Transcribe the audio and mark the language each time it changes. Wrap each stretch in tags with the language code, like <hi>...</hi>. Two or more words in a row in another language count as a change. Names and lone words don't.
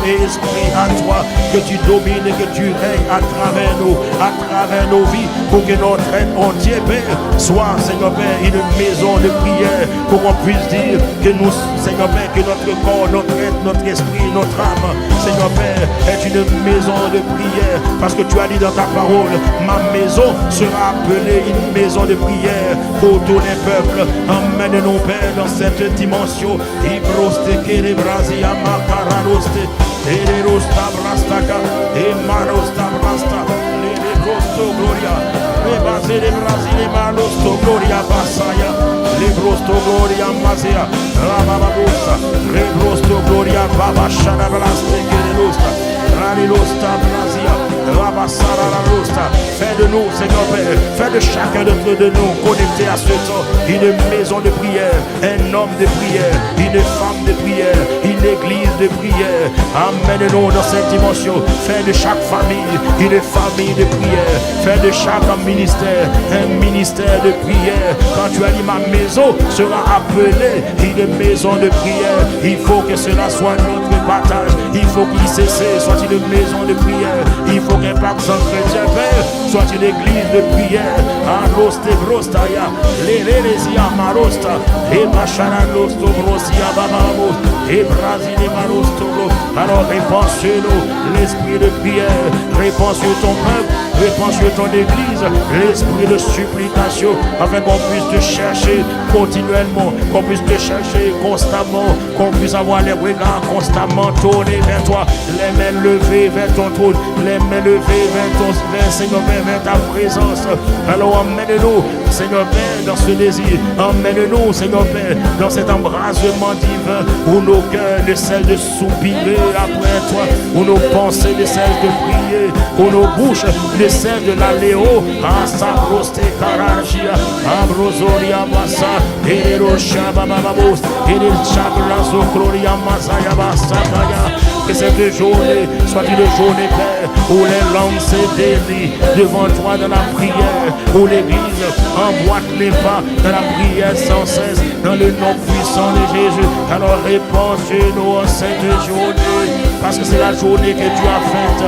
<fr>et esprit à toi, que tu domines et que tu règnes à travers nous, à travers nos vies, pour que notre être entier, Père, soit, Seigneur Père, une maison de prière, pour qu'on puisse dire que nous, Seigneur Père, que notre corps, notre être, notre esprit, notre âme, Seigneur Père, est une maison de prière, parce que tu as dit dans ta parole, ma maison sera appelée une maison de prière pour tous les peuples. Emmène-nous, Père, dans cette dimension. Ibroste kere brazia makararoste, ererosta brastaka, emarosta brasta, lebrosto gloria, rebase de Brasil, malosto gloria basaya, lebrosto gloria mazea, rabababosta, rebrosto gloria babashana braste kererosta, ralilosta brazia, Fais de nous, Seigneur Père, fais de chacun de nous connecté à ce temps une maison de prière, un homme de prière, une femme de prière, une église de prière. Amène-nous dans cette dimension. Fais de chaque famille une famille de prière. Fais de chaque ministère un ministère de prière. Quand tu as dit ma maison sera appelée une maison de prière, il faut que cela soit notre partage. Il faut qu'il cesse, soit une maison de prière. Il faut qu'un pacte sans chrétien Père soit une église de prière. Aroste brostaya, l'hérésia marosta, et machanarosto brosia babamos, et brasile marosto. Alors répands sur nous l'esprit de prière, répands sur ton peuple, répands sur ton église l'esprit de supplication, afin qu'on puisse te chercher continuellement, qu'on puisse te chercher constamment, qu'on puisse avoir les regards constamment tournés vers toi, les mains levées vers ton trône, les mains levées vers ton Seigneur Père, vers ta présence. Alors emmène-nous, Seigneur Père, dans ce désir. Emmène-nous, Seigneur Père, dans cet embrasement divin où nos cœurs ne cessent de soupirer après toi, où nos pensées ne cessent de prier, où nos bouches ne cessent de l'aller haut. Asabroste Karagia, Ambrosoria Massa, Erosha Bababos, Erechabrazo Gloria Masaya Basakaya. Que cette journée soit une journée, Père, où les langues se délient devant toi dans la prière, où l'Église emboîte les pas dans la prière sans cesse, dans le nom puissant de Jésus. Alors réponds sur nous en cette journée, parce que c'est la journée que tu as faite.</fr>